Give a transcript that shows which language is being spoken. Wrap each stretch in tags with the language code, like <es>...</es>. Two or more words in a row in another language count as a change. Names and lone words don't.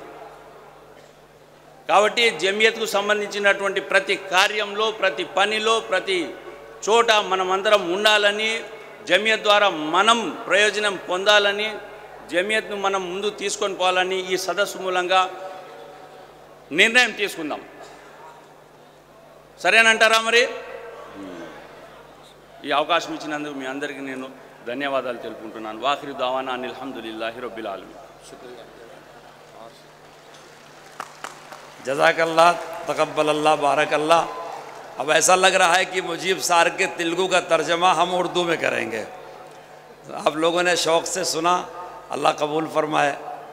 <te>కాబట్టి జమియత్కు సంబంధించినటువంటి ప్రతి కార్యంలో, ప్రతి పనిలో, ప్రతి చోట మనమందరం ఉండాలని, జమియత్ ద్వారా మనం ప్రయోజనం పొందాలని, జమియత్ను మనం ముందు తీసుకొని పోవాలని ఈ సదస్సు మూలంగా నిర్ణయం తీసుకుందాం. సరేనంటారా? మరి ఈ అవకాశం ఇచ్చినందుకు మీ అందరికీ నేను ధన్యవాదాలు తెలుపుకుంటున్నాను.</te> <ar>وآخر دعوانا أن الحمد لله رب العالمين. جزاك الله، تقبل الله، بارك الله.</ar> <ur>اب ایسا لگ رہا ہے کہ مجیب صاحب کے تیلگو کا ترجمہ ہم اردو میں کریں گے. آپ لوگوں نے شوق سے سنا، اللہ قبول فرمائے.</ur>